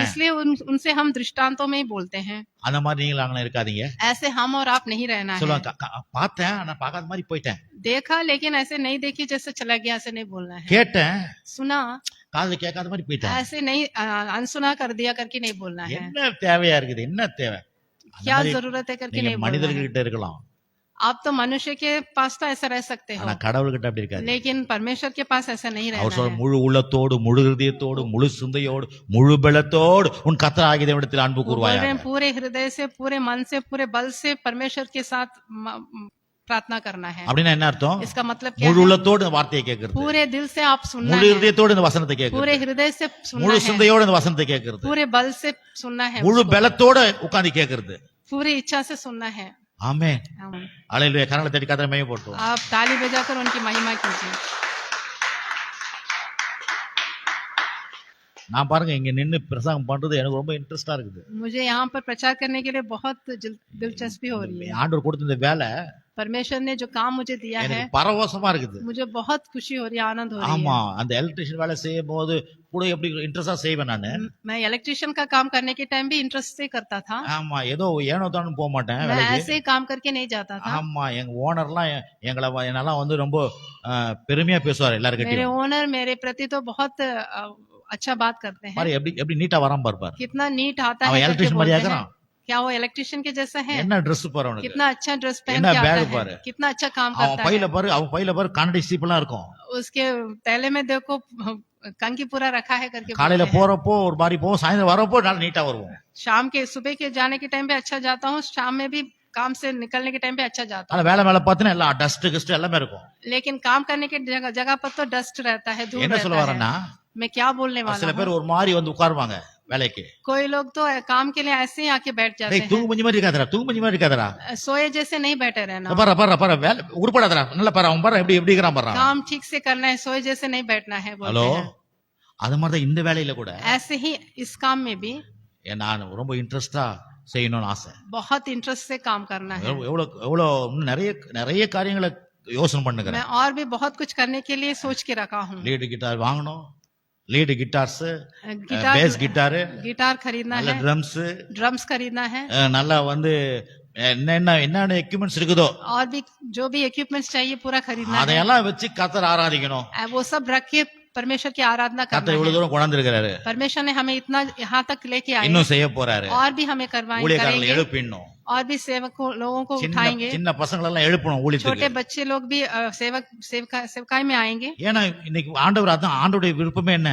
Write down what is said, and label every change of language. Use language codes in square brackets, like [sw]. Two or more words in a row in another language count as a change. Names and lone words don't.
[hi] इसलिए उनसे हम दृष्टांतों में ही बोलते हैं। [ta] அந்த மாதிரி நீங்களும் இருக்காதீங்க. [hi] ऐसे हम और आप नहीं रहना है। [ta] சொல்லுவாங்க, பார்த்தேன் ஆனா பார்க்காத மாதிரி போயிட்டேன், [hi] देखा लेकिन ऐसे नहीं देखी जैसे चला गया, ऐसे नहीं बोलना है। [ta] கேட்டேன் [hi] सुना [ta] காதுல கேட்காத மாதிரி போயிட்டேன். [hi] ऐसे नहीं अनसुना कर दिया करके नहीं बोलना है। [ta] என்ன தேவையா இருக்குது, என்ன தேவை? அந்த [hi] क्या [ta] மாதிரி [hi] जरूरत है करके [ta] நீங்க [hi] नहीं बोलना है। [ta] மனிதர்கிட்ட இருக்கலாம், [hi] आप तो मनुष्य के पास तो ऐसा रह सकते हो, [ta] ஆனா கடவுள்கிட்ட அப்படி இருக்காது. [hi] लेकिन परमेश्वर के पास ऐसा नहीं [ta] அவர் [hi] रहना [ta] சொல்ற [hi] है। [ta] முழு உள்ளத்தோடு, முழு ஹிருதயத்தோடு, முழு சிந்தையோடு, முழு பலத்தோடு உன் கர்த்தர் ஆகிய தேவனிடத்தில் அன்பு [hi] वो बोल [ta] கூறுவாயாக. [hi] रहे हैं पूरे हृदय से, पूरे मन से, पूरे बल से परमेश्वर के साथ प्रार्थना करना है। [ta] அப்படின்னா என்ன அர்த்தம்? [hi] इसका मतलब क्या [ta] முழு [hi] है? [ta] உள்ளத்தோடு இந்த வார்த்தையை கேட்கிறது, [hi] पूरे दिल से आप सुनना [ta] முழு [hi] है, [ta] ஹிருதயத்தோடு இந்த வசனத்தை கேட்கிறது, [hi] पूरे हृदय से सुनना [ta] முழு [hi] है, [ta] சிந்தையோடு இந்த வசனத்தை கேட்கிறது, [hi] पूरे बल से सुनना है, [ta] முழு பலத்தோடு உட்கார்ந்து கேட்கிறது. [hi] पूरी इच्छा से सुनना है। [ta] ஆமென். [hi] आमीन। [ta] அல்லேலூயா. கரங்களை தட்டி கர்த்தரை மகிமைப்படுத்துவோம். [hi] आप ताली बजाकर उनकी महिमा कीजिए। [ta] நான் பாருங்க இங்க நின்னு பிரசங்கம் பண்றது எனக்கு ரொம்ப இன்ட்ரெஸ்டா இருக்குது. [hi] मुझे यहाँ पर प्रचार करने के लिए बहुत दिलचस्पी हो रही है। [ta] ஆண்டவர் கொடுத்த இந்த வேலை [hi] परमेश्वर ने जो काम मुझे दिया है, [ta] எனக்கு பரவசமா இருக்குது. [hi] मुझे बहुत खुशी हो रही है, आनंद हो रही [ta] ஆமா, அந்த எலக்ட்ரிஷியன் வேலை செய்யும் போது கூட எப்படி இன்ட்ரெஸ்டா செய்வேன் நானு. [hi] है। मैं इलेक्ट्रिशियन का काम करने के टाइम भी इंटरेस्ट से करता था। [ta] ஆமா, ஏதோ ஏனோ தானு போக மாட்டேன் [hi] मैं [ta] வேலைக்கு. [hi] ऐसे ही काम करके नहीं जाता था। [ta] ஆமா, எங்க ஓனர்லாம் என்னெல்லாம் வந்து ரொம்ப பெருமையா பேசுவார் [hi] मेरे [ta] எல்லார்கிட்டயும். [hi] ओनर मेरे प्रति तो बहुत अच्छा बात करते हैं। [ta] பாரு எப்படி நீட்டா வராம பாரு. [hi] कितना नीट आता [ta] அவன் [hi] है करके [ta] எலக்ட்ரிஷியன் [hi] बोलते [ta] மாதிரியா [hi] हैं। [ta] இருக்கிறான். [hi] क्या वो इलेक्ट्रिशियन के जैसा है? [ta] என்ன Dress பாரு அவனுக்கு, [hi] कितना अच्छा ड्रेस पहन [ta] என்ன [hi] के [ta] bag [hi] आता है, [ta] பாரு. [hi] कितना अच्छा काम [ta] அவன் [hi] करता [ta] பையில [hi] है। [ta] பாரு, அவன் பையில பாரு கண்ணாடி சீப்பெல்லாம் இருக்கும். [hi] उसके थैले में देखो कंकी पूरा रखा है करके [ta] காலையில [hi] बोलते हैं। [ta] போறப்போ ஒரு மாதிரி போவோம், சாயந்தரம் வரப்போ நல்லா நீட்டா வருவோம். [hi] शाम के सुबह के जाने के टाइम पे अच्छा जाता हूँ, शाम में भी काम से निकलने के टाइम पे अच्छा जाता [ta] ஆனா வேலை மேல பார்த்தீங்கன்னா எல்லாம் டஸ்ட் கிஸ்ட் எல்லாமே இருக்கும். [hi] हूँ। लेकिन काम करने के जगह पर तो डस्ट रहता है, धूल [ta] என்ன சொல்ல [hi] रहता [ta] வரேன்னா, [hi] है। मैं क्या बोलने [ta] சில [hi] वाला [ta] பேர் [hi] हूँ? [ta] ஒரு மாதிரி வந்து உட்காருவாங்க வேலைக்கு. [hi] कोई लोग तो काम के लिए ऐसे ही आके बैठ जाते [ta] டேய் [hi] हैं। [ta] தூங்கு மஞ்சி மாதிரி இருக்காதடா, தூங்கு மஞ்சி மாதிரி இருக்காதடா. [hi] सोए जैसे नहीं बैठे रहना, [ta] பாரு வேலை உருப்படாதடா, நல்லா பாரு அவன் பாரு எப்படி இருக்கிறான் பாரு. [hi] काम ठीक से करना है, सोए जैसे नहीं बैठना है बोलते [ta] ஹலோ, [hi] हैं। [ta] அது மாதிரி தான் இந்த வேலையில கூட [hi] ऐसे ही इस काम में भी [ta] நான் ரொம்ப இன்ட்ரெஸ்டா செய்யணும்னு ஆசை. [hi] बहुत इंटरेस्ट से काम करना है। [ta] எவ்வளவு இன்னும் நிறைய காரியங்களை யோசனை பண்ணுகிறேன். [hi] मैं और भी बहुत कुछ करने के लिए सोच के रखा हूँ। [en] lead guitar [ta] வாங்கணும், [en] lead guitars, [hi] गिटार [en] bass guitar, [hi] गिटार खरीदना [ta] நல்ல [hi] है, [ta] ட்ரம்ஸ், [hi] ड्रम्स खरीदना है, [ta] நல்லா வந்து என்னென்ன எக்யூப்மெண்ட்ஸ் இருக்குதோ [hi] और भी जो भी इक्विपमेंट्स चाहिए पूरा खरीदना है। [ta] அதையெல்லாம் வச்சு கர்த்தர் ஆராதிக்கணும். [hi] वो सब रख के परमेश्वर की आराधना [ta] கர்த்தர் [hi] करना [ta] இவ்வளவு [hi] है। [ta] தூரம் கொண்டாந்துருக்கிறாரு, [hi] परमेश्वर ने हमें इतना यहाँ तक लेके आए, [ta] இன்னும் செய்ய போறாரு. [hi] और भी हमें करवाएंगे, [ta] ஊழியக்காரங்களை [hi] करेंगे, [ta] எழுப்பிடணும், [hi] और भी सेवकों लोगों को [ta] சின்ன [hi] उठाएंगे। [ta] சின்ன பசங்களை எல்லாம் எழுப்பணும் [hi] छोटे [ta] ஊழியத்துக்கு. [hi] बच्चे लोग भी सेवकाई में आएंगे, [ta] ஏன்னா இன்னைக்கு ஆண்டவர் அதான் ஆண்டவருடைய விருப்பமே என்ன,